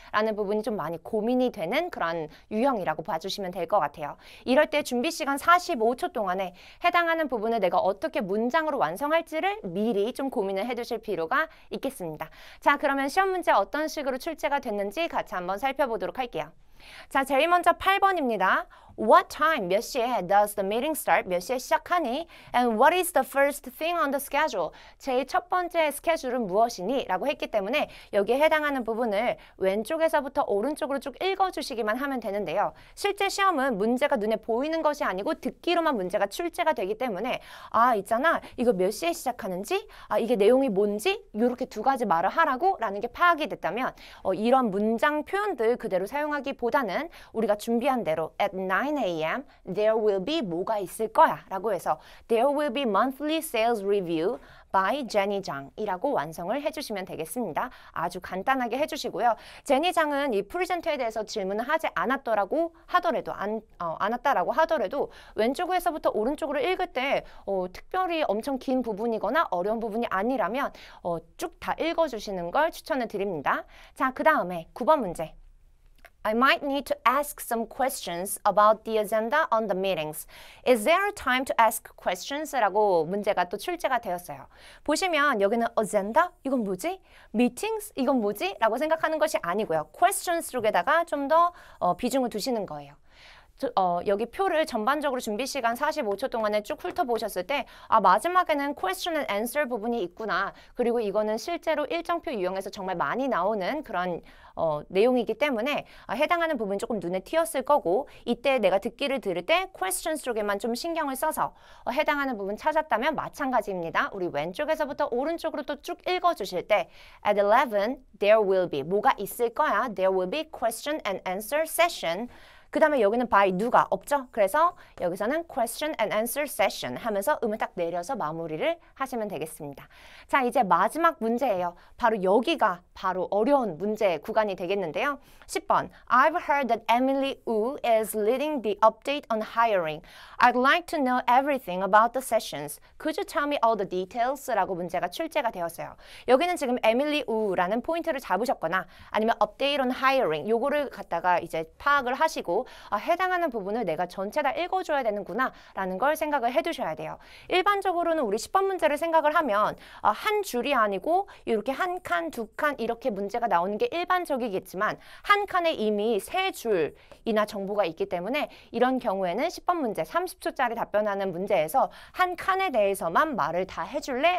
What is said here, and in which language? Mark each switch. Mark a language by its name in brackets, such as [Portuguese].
[Korean] 라는 부분이 좀 많이 고민이 되는 그런 유형이라고 봐주시면 될 것 같아요. 이럴 때 준비 시간 45초 동안에 해당하는 부분을 내가 어떻게 문장으로 완성할지를 미리 좀 고민을 해두실 필요가 있겠습니다. 자, 그러면 시험 문제 어떤 식으로 출제가 됐는지 같이 한번 살펴보도록 할게요. 자, 제일 먼저 8번입니다. [English] What time, [Korean] 몇 시에 [English] does the meeting start, [Korean] 몇 시에 시작하니? [English] And what is the first thing on the schedule? [Korean] 제일 첫 번째 스케줄은 무엇이니? 라고 했기 때문에 여기에 해당하는 부분을 왼쪽에서부터 오른쪽으로 쭉 읽어주시기만 하면 되는데요. 실제 시험은 문제가 눈에 보이는 것이 아니고 듣기로만 문제가 출제가 되기 때문에 아, 있잖아. 이거 몇 시에 시작하는지? 아, 이게 내용이 뭔지? 이렇게 2가지 말을 하라고 라는 게 파악이 됐다면 이런 문장 표현들 그대로 사용하기보다는 우리가 준비한 대로 [English] at 9 9 a.m. there will be [Korean] 뭐가 있을 거야 라고 해서 [English] there will be monthly sales review by 제니 장이라고 [Korean] 완성을 해주시면 되겠습니다. 아주 간단하게 해주시고요. 제니 장은 이 프레젠터에 대해서 질문을 하지 않았다라고 하더라도 왼쪽에서부터 오른쪽으로 읽을 때 특별히 엄청 긴 부분이거나 어려운 부분이 아니라면 쭉 다 읽어주시는 걸 추천을 드립니다. 자, 그 다음에 9번 문제. [English] I might need to ask some questions about the agenda on the meetings. Is there a time to ask questions? [Korean] 라고 문제가 또 출제가 되었어요. 보시면 여기는 agenda? 이건 뭐지? meetings? 이건 뭐지? 라고 생각하는 것이 아니고요. questions 쪽에다가 좀 더 비중을 두시는 거예요. 여기 표를 전반적으로 준비 시간 45초 동안에 쭉 훑어보셨을 때 마지막에는 question and answer 부분이 있구나. 그리고 이거는 실제로 일정표 유형에서 정말 많이 나오는 그런 내용이기 때문에 해당하는 부분이 조금 눈에 띄었을 거고 이때 내가 듣기를 들을 때 questions 쪽에만 좀 신경을 써서 해당하는 부분 찾았다면 마찬가지입니다. 우리 왼쪽에서부터 오른쪽으로 또 쭉 읽어주실 때 [English] at 11 there will be [Korean] 뭐가 있을 거야. [English] There will be question and answer session. [Korean] 그 다음에 여기는 by 누가 없죠? 그래서 여기서는 [English] question and answer session [Korean] 하면서 음을 딱 내려서 마무리를 하시면 되겠습니다. 자, 이제 마지막 문제예요. 바로 여기가 바로 어려운 문제 구간이 되겠는데요. [English] 10번 I've heard that Emily Wu is leading the update on hiring. I'd like to know everything about the sessions. Could you tell me all the details? [Korean] 라고 문제가 출제가 되었어요. 여기는 지금 에밀리 우라는 포인트를 잡으셨거나 아니면 [English] update on hiring [Korean] 요거를 갖다가 이제 파악을 하시고 해당하는 부분을 내가 전체 다 읽어줘야 되는구나 라는 걸 생각을 해두셔야 돼요. 일반적으로는 우리 10번 문제를 생각을 하면 한 줄이 아니고 이렇게 한 칸, 두 칸 이렇게 문제가 나오는 게 일반적이겠지만 한 칸에 이미 세 줄이나 정보가 있기 때문에 이런 경우에는 10번 문제 30초짜리 답변하는 문제에서 한 칸에 대해서만 말을 다 해줄래?